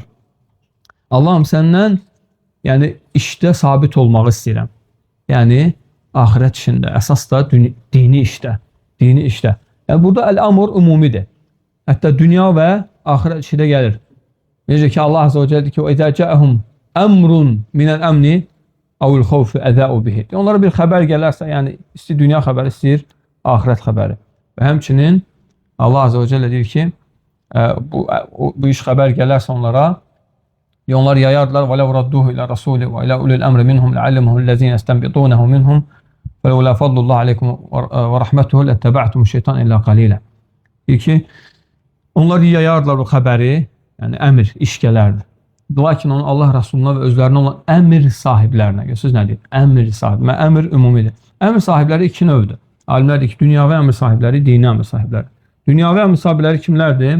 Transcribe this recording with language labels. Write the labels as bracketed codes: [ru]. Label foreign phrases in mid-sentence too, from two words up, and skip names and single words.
[az] Allahım səndən işdə sabit olmağı istəyirəm. Yəni, axirət işində, əsas da dini işdə. Dini işdə. Burada əl-əmr ümumidir. Hətta dünya və axirət işi də gəlir. Necə ki, Allah [ar] عز وجل [az] deyir ki, [ar] وَاِذَا جَاءَهُمْ أَمْرٌ مِنَ الْأَمْنِ اَوْ الْخَوْفِ اَذَاءُ بِهِ. [az] Onlara bir xəbər gələrsə, istəyir dünya xəbəri, istəyir axirət xəbəri. Və həmçinin Allah [ar] عز وجل [az] deyir ki, bu iş xəbər gələrsə onlara, onlar yayardılar [ar] وَلَوْ رَدُّهُ إِلَى رَسُولِ وَإِلَى أُولِي الْأَمْرِ مِنْهُمْ لَعَلَّمَهُ الَّذِينَ يَسْتَنْبِطُونَهُ مِنْهُمْ وَلَوْلَا فَضْلُ اللّٰهِ عَلَيْكُمْ وَرَحْمَتُهُ لَاتَّبَعْتُمُ الشَّيْطَانَ إِلَّا قَلِيلًا. [az] Deyir ki, onlar yayardılar o xəbəri, əmr, iş gələrdi. Lakin onu Allah Rasuluna və özlərinə olan əmr sahiblərinə, görürsünüz nə deyir? Əmr sahibi, əmr ümumidir. Əmr sahibləri iki növdür. Alimlər deyir ki, dünyavi əmr sahibləri, dini əmr sahibləri. Dünyavi əmr sahibləri kimlərdir?